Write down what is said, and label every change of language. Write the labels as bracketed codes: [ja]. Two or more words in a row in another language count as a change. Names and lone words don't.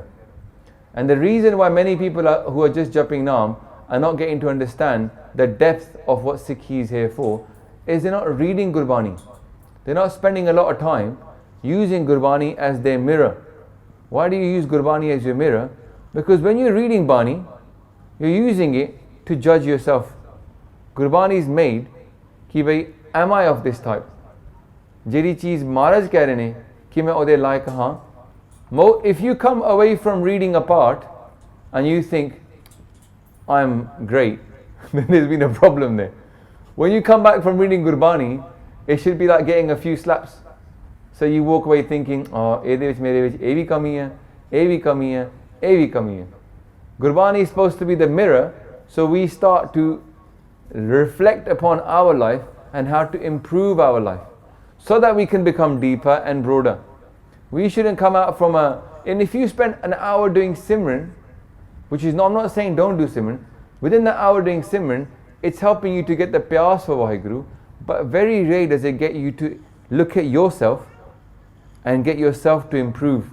[en] And the reason why many people who are just jumping Naam are not getting to understand the depth of what Sikhi is here for is they're not reading Gurbani. They're not spending a lot of time using Gurbani as their mirror. Why do you use Gurbani as your mirror? Because when you're reading Bani, you're using it to judge yourself. Gurbani is made [pa] ਕਿ ਭਾਈ [en] am I of this type? [pa] ਜਿਹੜੀ ਚੀਜ਼ ਮਹਾਰਾਜ ਕਹਿ ਰਹੇ ਨੇ ਕਿ ਮੈਂ ਉਹਦੇ ਲਾਇਕ ਹਾਂ. [en] If you come away from reading a part and you think I'm great, then there's been a problem there. When you come back from reading Gurbani, it should be like getting a few slaps. So you walk away thinking, [pa] oh, ਇਹਦੇ ਵਿੱਚ ਮੇਰੇ ਵਿੱਚ ਇਹ ਵੀ ਕਮੀ ਹੈ, ਇਹ ਵੀ ਕਮੀ ਹੈ, ਇਹ ਵੀ ਕਮੀ ਹੈ. [en] Gurbani is supposed to be the mirror, so we start to reflect upon our life and how to improve our life so that we can become deeper and broader. We shouldn't come out from and if you spend an hour doing Simran, which is not, I'm not saying don't do Simran, within the hour doing Simran, it's helping you to get the pyas for Vaheguru, but very rarely does it get you to look at yourself and get yourself to improve.